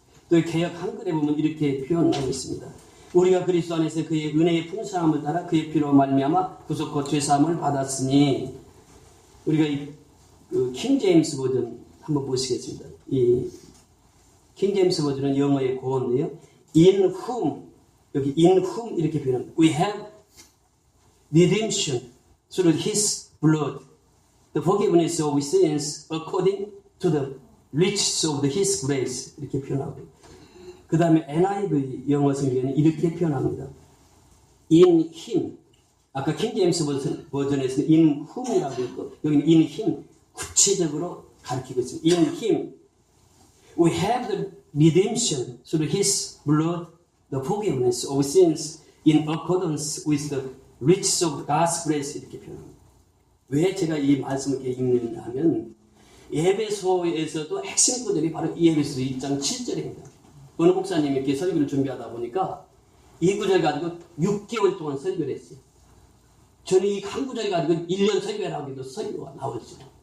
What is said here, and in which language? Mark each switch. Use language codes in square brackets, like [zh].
[ko] 또 개역 한글에 보면 이렇게 표현하고 있습니다. 우리가 그리스도 안에서 그의 은혜의 풍성함을 따라 그의 피로 말미암아 구속과 죄사함을 받았으니 우리가 이 킹 제임스 버전 한번 보시겠습니다. 이 킹 제임스 버전은 영어의 고어인데요. [en] In whom [ko] 여기 [en] in whom [ko] 이렇게 표현합니다. [en] We have redemption through His blood, the forgiveness of sins according to the riches of His grace [ko] 이렇게 표현하고 그 다음에 NIV 영어 성경에는 이렇게 표현합니다. In Him 아까 킹 제임스 버전에서는 in whom이라고 했고 여기는 in Him 구체적으로 가르치고 있습니다. [en] In Him we have the redemption through His blood, the forgiveness of sins in accordance with the riches of God's grace [ko] 이렇게 표현합니다. 왜 제가 이 말씀을 이렇게 읽느냐 하면 에베소에서도 핵심 구절이 바로 이 에베소 2장 7절입니다. 어느 목사님이 이렇게 설교를 준비하다 보니까 이 구절 가지고 6개월 동안 설교를 했어요. 저는 이 한 구절 가지고 1년 설교를 하기도 설교가 나오죠.